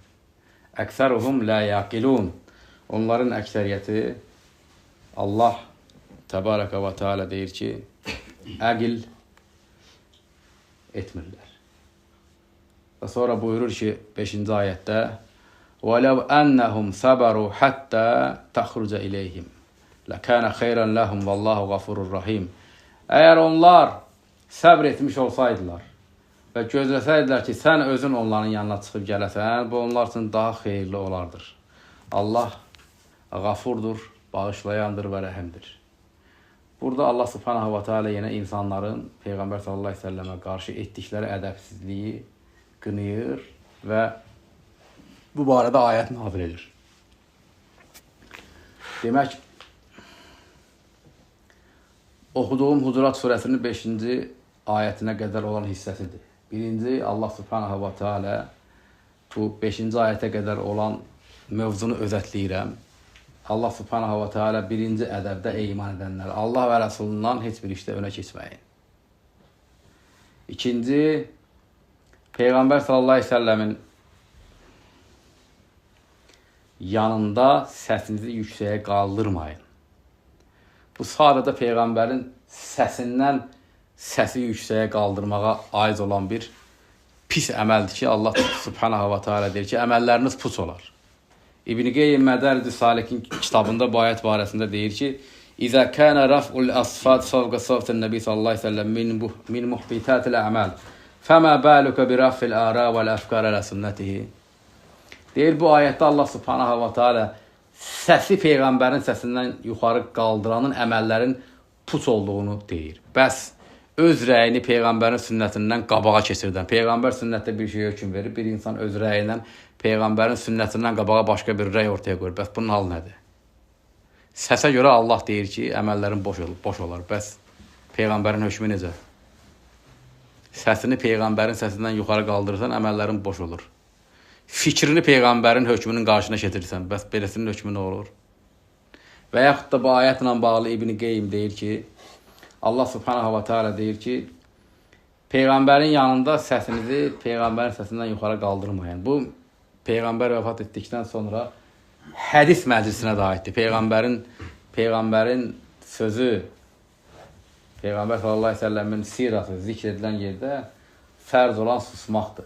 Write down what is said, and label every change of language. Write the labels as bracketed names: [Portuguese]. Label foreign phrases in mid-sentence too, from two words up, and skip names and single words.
[Arabic] أكثرهم لا يعقلون. [Azerbaijani] Onların əksəriyyəti Allah [Arabic] تبارك وتعالى [Azerbaijani] deyir ki, əql etmirlər. Və sonra buyurur ki, 5-ci ayətdə [Arabic] وَلَوْ أَنَّهُمْ صَبَرُوا حَتَّى تَخْرُجَ إِلَيْهِمْ لَكَانَ خَيْرًا لَهُمْ وَاللّٰهُ غَفُرُ الرَّحِيمٌ. [Azerbaijani] Əgər onlar səbr etmiş olsaydılar və gözləsəydilər ki, sən özün onların yanına çıxıb gələsən, bu onlar üçün daha xeyirli olardır. Allah Gafurdur, bağışlayandır və rəhimdir. Burada Allah [Arabic] سبحانه وتعالى [Azerbaijani] yenə insanların Peyğəmbər [Arabic] صلى الله عليه وسلم [Azerbaijani] qarşı etdikləri ədəbsizliyi qınayır və bu barədə ayət nazil edir. Demək, oxuduğum Hucurat surəsinin 5-ci ayətinə qədər olan hissəsidir. Birinci, Allah [Arabic] سبحانه وتعالى [Azerbaijani] bu 5-ci ayətə qədər olan mövzunu özətləyirəm. Allah [Arabic] سبحانه وتعالى [Azerbaijani] birinci ədəbdə iman edənlər, Allah və Rəsulundan heç bir işdə önə keçməyin. İkinci, Peyğəmbər [Arabic] صلى الله عليه وسلم [Azerbaijani] yanında səsinizi yüksəyə qaldırmayın. Bu sadəcə Peyğəmbərin səsindən səsi yüksəyə qaldırmağa aiz olan bir pis əməldir ki, Allah [Arabic] سبحانه وتعالى [Azerbaijani] deyir ki, əməlləriniz pus olar. İbn Qeyyim Mədərc-i Salikin kitabında bu ayət barəsində deyir ki, [Arabic] إذا كان رفع الأصوات فوق صوت النبي صلى الله عليه وسلم من محبطات الأعمال فما بالك برفع الآراء والأفكار على سنته. [Azerbaijani] Deyir, bu ayətdə Allah [Arabic] سبحانه وتعالى [Azerbaijani] səsi Peyğəmbərin səsindən yuxarı qaldıranın əməllərin pus olduğunu deyir. Bəs öz rəyini Peyğəmbərin sünnətindən qabağa keçirdən, Peyğəmbər sünnətdə bir şey hökm verir, bir insan öz rəyindən Peyğəmbərin sünnətindən qabağa başqa bir rəy ortaya qoyur. Bəs bunun halı nədir? Səsə görə Allah deyir ki, əməllərin boş olar. Bəs Peyğəmbərin hökmü necə? Səsini Peyğəmbərin səsindən yuxarı qaldırırsan, əməllərin boş olur. Fikrini Peyğəmbərin hökmünün qarşına getirirsən, bəs beləsinin hökmü nə olur? Və yaxud da bu ayətlə bağlı İbn Qeyyim deyir ki, Allah [Arabic] سبحانه وتعالى [Azerbaijani] deyir ki, Peyğəmbərin yanında səsinizi Peyğəmbərin səsindən yuxarı qaldırmayın. Bu, Peyğəmbər vəfat etdikdən sonra hədis məclisinə də aiddir. Peyğəmbərin sözü, Peyğəmbər [Arabic] صلى الله عليه وسلم [Azerbaijani] sirası zikr edilən yerdə fərz olan susmaqdır.